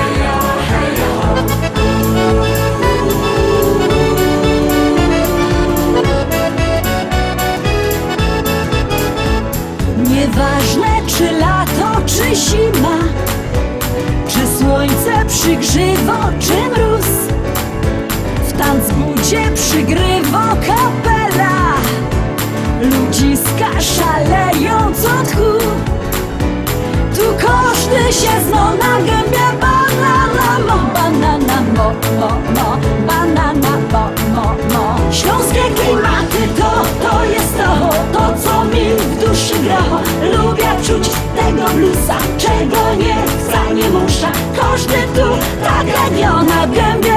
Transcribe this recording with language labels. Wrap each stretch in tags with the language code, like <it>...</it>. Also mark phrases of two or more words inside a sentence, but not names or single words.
<szl>Nieważne czy lato, czy zima, czy słońce przygrzywo, czy mróz, w tanzbudzie przygrywa kapela. Ludziska szaleją co tchu.</szl> <pl>Tu każdy się zna na gębie.</pl> <szl>Banana mo, banana mo, banana mo.</szl> <pl>Śląskie klimaty to jest to co mi w duszy gra. Lubię czuć tego bluesa, czego nie chcę, nie muszę. Każdy tu tak jak na gębie.</pl>